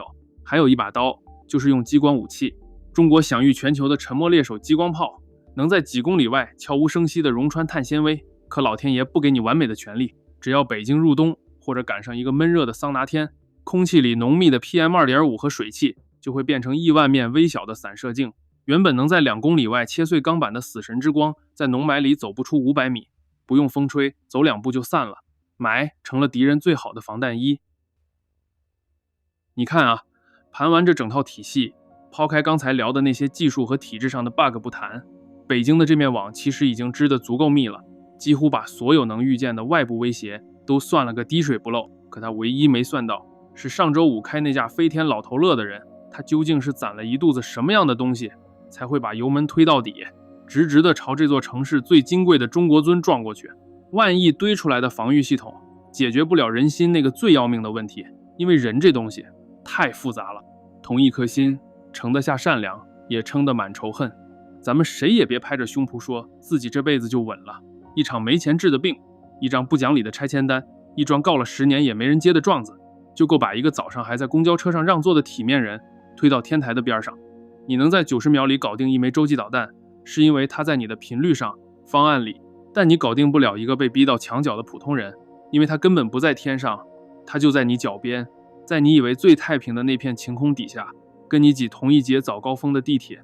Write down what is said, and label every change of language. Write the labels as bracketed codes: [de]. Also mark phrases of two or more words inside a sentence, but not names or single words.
[zh] 還有一把刀，就是用激光武器。中國享譽全球的沉默獵手激光炮， 能在幾公里外悄無聲息地溶穿碳纖維，可老天爺不給你完美的權利，只要北京入冬或者趕上一個悶熱的桑拿天，空氣裡濃密的 PM2.5 和水汽就會變成億萬面微小的散射鏡，原本能在2公里外切碎鋼板的死神之光，在濃霾裡走不出500米，不用風吹，走2步就散了，霾成了敵人最好的防彈衣。你看啊，盘完這整套體系，拋開剛才聊的那些技術和體制上的 bug 不談，北京的這面網其實已經織得足夠密了，幾乎把所有能預見的外部威脅都算了個滴水不漏。可他唯一沒算到，是上周5開那架飛天老頭樂的人，他究竟是攒了一肚子什麼樣的東西，才會把油門推到底，直直的朝這座城市最金貴的中國尊撞過去。萬億堆出來的防禦系統解決不了人心那個最要命的問題，因為人這東西太複雜了，同一顆心盛得下善良，也撐得滿仇恨。咱們誰也別拍着胸脯說自己這輩子就穩了，一場沒錢治的病，一張不講理的拆遷單，一樁告了10年也没人接的狀子，就夠把一個早上還在公交車上讓座的體面人推到天台的邊上。你能在90秒裡搞定一枚洲際導彈，是因為它在你的頻率上、方案裡，但你搞定不了一個被逼到牆角的普通人，因為他根本不在天上，他就在你腳邊，在你以為最太平的那片晴空底下，跟你擠同一節早高峰的地鐵。